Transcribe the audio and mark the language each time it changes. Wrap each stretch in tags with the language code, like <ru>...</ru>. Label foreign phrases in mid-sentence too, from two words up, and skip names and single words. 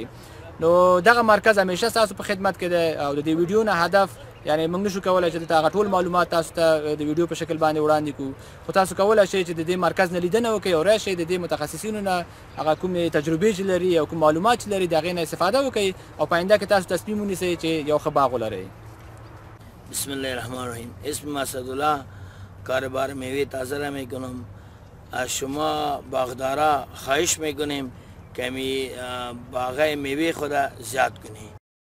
<ps>نو دغه مرکز همیشه ستاسو په خدمت کې دی او د دې ویډیو نه هدف یعنې موږ نشو کولی چې دلته هغه ټول معلومات تاسو ته د ویډیو په شکل باندې وړاندې کړو، خو تاسو کولی شئ چې د دې مرکز نه لیدنه وکړئ او راشئ د دې متخصصینو نه هغه کومې تجربې چې لري او کوم معلومات چې لري د هغې نه استفاده وکړئ او په آینده کې تاسو تصمیم ونیسئ چې یو ښه باغ ولرئ.</ps> <ar>بسم الله الرحمن الرحیم.</ar> <fa>اسم اسدالله، کاربار میوه تازه را میکنم. از شما باغدارا خواهش میکنیم که باغ میوه خود زیاد کنید.</fa>